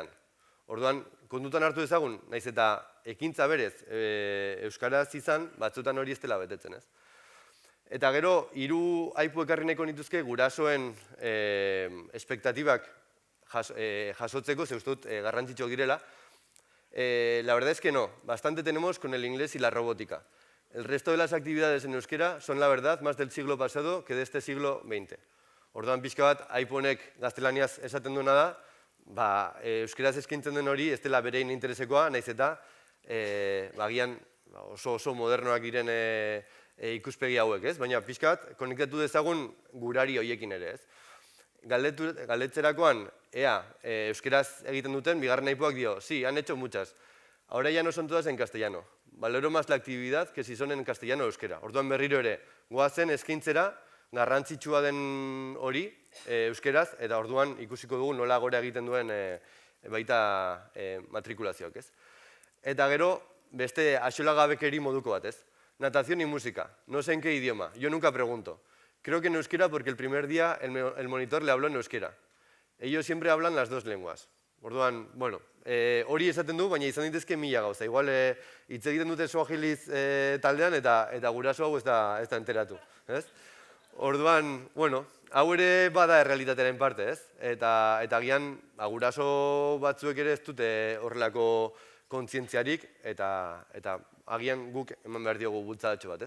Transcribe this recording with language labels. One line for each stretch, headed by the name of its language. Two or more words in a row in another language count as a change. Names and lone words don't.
Basque: Orduan, kontutan hartu dezagun, naiz eta ekintza berez euskaraz izan, batzutan hori ez dela betetzen, ez? Eta gero, 3 aipu ekarri nahiko nituzke gurasoen espektatibak jasotzeko, ze uste dut garrantzitsuak direla.
Spanish: La verdad es que no, bastante tenemos con el inglés y la robótica. El resto de las actividades en euskera son, la verdad, más del siglo pasado que de este siglo XX.
Basque: Orduan pixka bat, aipu honek gaztelaniaz esaten duena da, euskeraz eskaintzen den hori ez dela berein interesekoa, naiz eta agian oso modernoak diren ikuspegi hauek, ez? Baina pixka bat konektatu dezagun gurari horiekin ere, ez? Galdetzerakoan, euskeraz egiten duten, bigarren aipuak dio,
Spanish: sí, han hecho muchas. Ahora ya no son todas en castellano. Valoro más la actividad que si son en castellano o euskera.
Basque: Orduan berriro ere, goazen eskaintzera, garrantzitsua den hori euskeraz, eta orduan ikusiko dugu nola gora egiten duen baita matrikulazioak, ez? Eta gero, beste axolagabekeri moduko bat, ez?
Spanish: Natación y música. No sé en qué idioma. Yo nunca pregunto. Creo que en euskera porque el primer día el monitor le habló en euskera. Ellos siempre hablan las dos lenguas.
Basque: Orduan, bueno, hori esaten du, baina izan ditezke mila gauza. Igual hitz egiten dute suahiliz taldean eta guraso hau ez da enteratu. Orduan, bueno, hau ere bada errealitatearen parte, ez? Eta agian guraso batzuek ere ez dute horrelako kontzientziarik eta agian guk eman behar diogu bultzadatxo bat, ez?